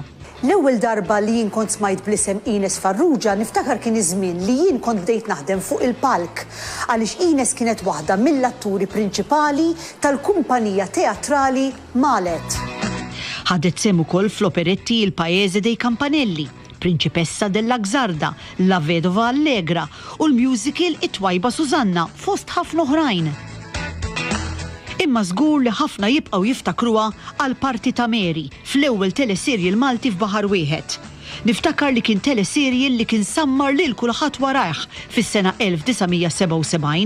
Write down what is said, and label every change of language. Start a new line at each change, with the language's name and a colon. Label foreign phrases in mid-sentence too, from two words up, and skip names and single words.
Maltese: L-ewwel darba li jien kont smajt bl-isem Inez Farrugia niftakar kien iż-żmien li jien kont bdejt naħdem fuq il-palk għaliex Inez kienet waħda mill-atturi prinċipali tal-kumpanija teatrali Malet. Ħadet sehem ukoll fl-operetti Il Paese dei Campanelli, Principessa della Gżarda, La Vedova Allegra u l-musical It-Twajba Susanna fost ħafna oħrajn. Imma żgur li ħafna jibqgħu jiftakruha għal parti ta' Mary fl-ewwel teleserjel Malti f'Baħar Wieħed. Niftakar li kien teleserjel li kien sammar lil kulħadd warajh fis-sena 1977.